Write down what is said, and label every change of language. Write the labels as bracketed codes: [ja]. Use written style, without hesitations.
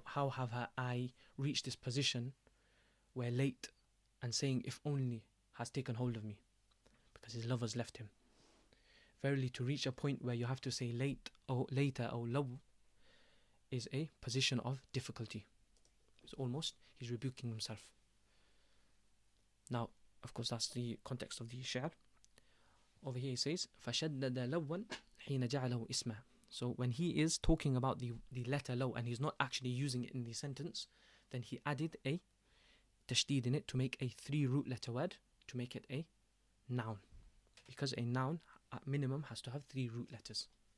[en] have I reached this position where late and saying if only has taken hold of me, because his lover's left him. Verily, to reach a point where you have to say late or later or law is a position of difficulty. It's almost he's rebuking himself. Now, of course, that's the context of the shi'r. Over here he says [ar] فَشَدَّدَ لَوًّا حِينَ جَعَلَهُ إِسْمًا. [en] So when he is talking about the letter law and he's not actually using it in the sentence, then he added a tashdid in it to make a 3 root letter word, to make it a noun, because a noun at minimum has to have 3 root letters.